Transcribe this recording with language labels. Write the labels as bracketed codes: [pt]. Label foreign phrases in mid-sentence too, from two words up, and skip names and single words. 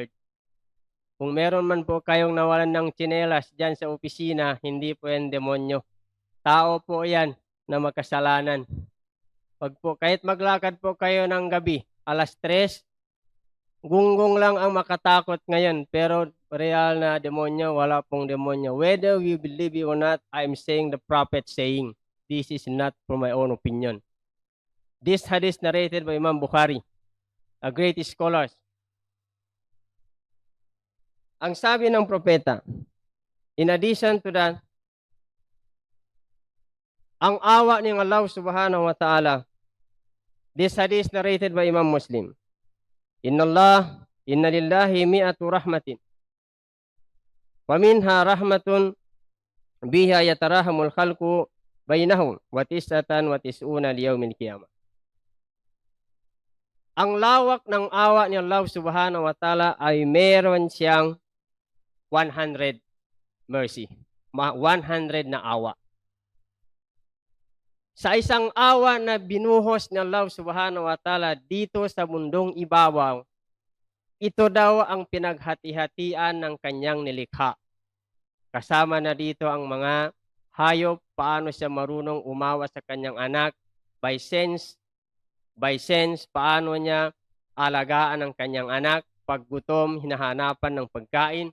[tl] Kung meron man po kayong nawalan ng tsinelas dyan sa opisina, hindi po yan demonyo. Tao po yan na makasalanan. Kahit maglakad po kayo ng gabi, alas 3, gunggong lang ang makatakot ngayon, pero real na demonyo, wala pong demonyo. [en] Whether we believe it or not, I'm saying the prophet saying, this is not from my own opinion. This hadith narrated by Imam Bukhari, a great scholar. [tl] Ang sabi ng propeta, [en] in addition to that, [tl] ang awa ng Allah [ar] سبحانه وتعالى, [en] this hadith narrated by Imam Muslim, [ar] إن لله مائة رحمة ومنها رحمة بها يتراحم الخلق بينهم وتسعة وتسعون ليوم القيامة. [tl] Ang lawak ng awa ni Allah [ar] سبحانه وتعالى [tl] ay meron siyang 100 mercy. 100 na awa. Sa isang awa na binuhos ni Allah [ar] سبحانه وتعالى [tl] dito sa mundong ibabaw, ito daw ang pinaghati-hatian ng kanyang nilikha. Kasama na dito ang mga hayop, paano siya marunong umawa sa kanyang anak, [en] by sense, [tl] paano niya alagaan ang kanyang anak, pag gutom, hinahanapan ng pagkain.